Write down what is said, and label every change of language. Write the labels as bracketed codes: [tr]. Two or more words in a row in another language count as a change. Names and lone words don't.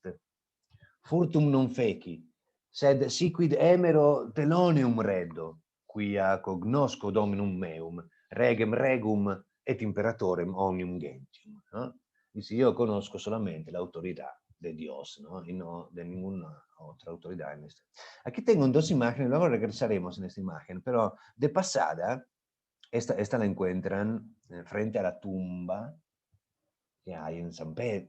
[la] Furtum non feci, sed siquid emero teloneum reddo, quia cognosco dominum meum, regum et imperatorem omnium gentium. [es] ¿No? Dice, yo conozco solamente la autoridad de Dios, ¿no? Y no de ninguna otra autoridad en este. Aquí tengo dos imágenes, luego regresaremos en esta imagen, pero de pasada, esta la encuentran frente a la tumba que hay en San Pedro.